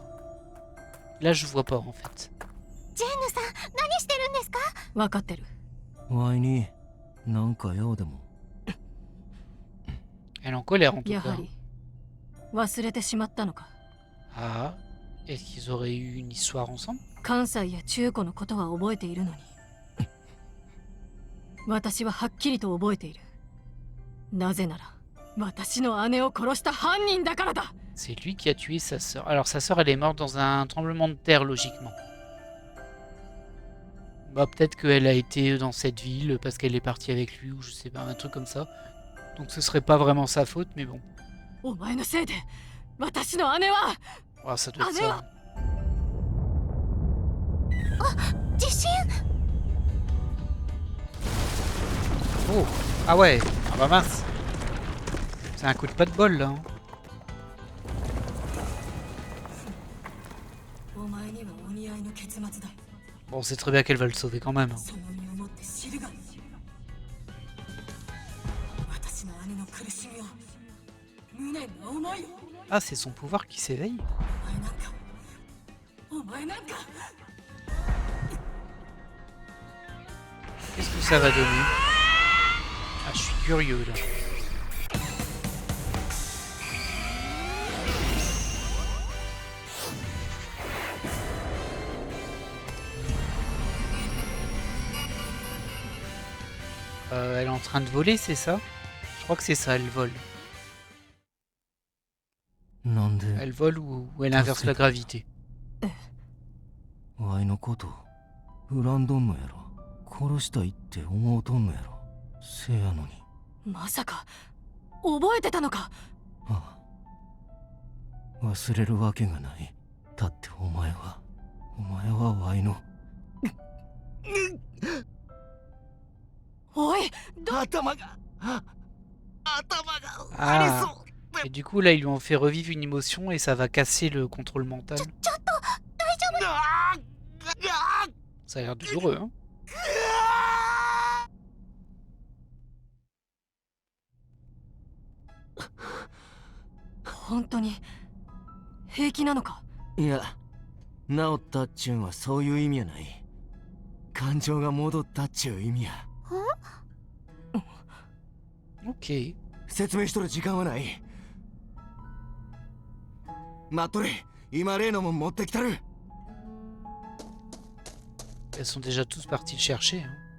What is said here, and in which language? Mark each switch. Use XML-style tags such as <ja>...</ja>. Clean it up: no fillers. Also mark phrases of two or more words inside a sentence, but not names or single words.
<fr>Là, je vois pas en fait.</fr> <ja>ジェンヌさん、何してるんですか？分かってる。わいに、なんか用でも。</ja> <fr>Elle est en colère en tout</fr> <ja>や</ja> <fr>cas.</fr> <ja>はり忘れてしまったのか。</ja> <fr>Ah, est-ce qu'ils auraient eu une histoire ensemble?</fr> <ja>関西や中古のことは覚えているのに私ははっきりと覚えている。なぜなら私の姉を殺した犯人だからだ。</ja> <fr>C'est lui qui a tué sa sœur. Alors sa sœur, elle est morte dans un tremblement de terre, logiquement. Bah peut-être qu'elle a été dans cette ville parce qu'elle est partie avec lui ou je sais pas, un truc comme ça. Donc ce serait pas vraiment sa faute, mais bon.</fr> <ja>お前のせいで私の姉は。</ja> <fr>Ah, ça doit être ça.</fr> <ja>地震。</ja> <fr>Oh, ah ouais, ah bah mince. C'est un coup de pas de bol là. Hein.</fr> <ja>お前にはお似合いの結末だ。</ja> <fr>Bon, c'est très bien qu'elle va le sauver quand même. Hein.</fr> <ja>その身をもって知るが。私の姉の苦しみを無念な思いを。</ja> <fr>Ah, c'est son pouvoir qui s'éveille.</fr> <ja>お前なんか。</ja> <fr>Qu'est-ce que ça va donner? Ah, je suis curieux là. Elle est en train de voler, c'est ça? Je crois que c'est ça, elle vole.</fr> <ja>なんで、</ja> <fr>Elle vole ou elle inverse la gravité.</fr> <ja>わいのこと、恨んどんのやろ。殺したいって思うとんのやろ。せやのに。まさか覚えてたのか。ああ。忘れるわけがない。だってお前はわいの。おい、頭が。 Ah.</ja> <fr>Et du coup là ils lui ont fait revivre une émotion et ça va casser le contrôle mental. Ça a l'air douloureux hein.</fr> <ja>本当に平気なのか。いや、治ったっちゅうんはそういう意味やない。感情が戻ったっちゅう意味や。</ja> <fr>Ok.</fr> <ja>説明しとる時間はない。待っとれ、今例のもん持ってきたる。</ja> <fr>Elles sont déjà tous partis le chercher. Hein.</fr>